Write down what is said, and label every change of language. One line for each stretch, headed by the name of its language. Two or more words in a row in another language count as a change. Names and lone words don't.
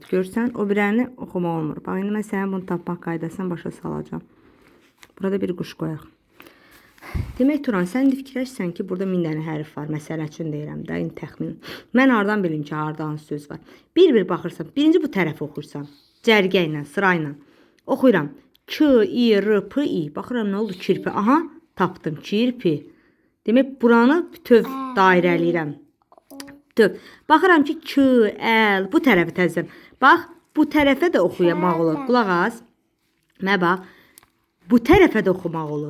Azerbaijani: Görsən, o birəni oxumaq olmur. Bax, indi mən sənin bunu tapmaq qaydasını başa salacağım. Burada bir quş qoyaq. Demək, Turan, sən indi fikirləşsən ki, burada 1000 dənə hərf var. Məsələ üçün deyirəm də, indi təxmin. Mən hardan bilim ki, harda hansı söz var? Bir baxırsan, birinci bu tərəfi oxuyursan. Cərgə ilə, sıra ilə. Oxuyuram. K-I-R-P-I. Baxıram, nə oldu? Kirpi. Aha, tapdım. Kirpi. Demək, buranı bütöv dairələyirəm. Bütöv. Baxıram ki, K-L. Bu tərəfi təzəm. Bax, bu tərəfə də oxuyamaq olur. Qulaq az. Mə bax. Bu tərəfə də oxumaq olur.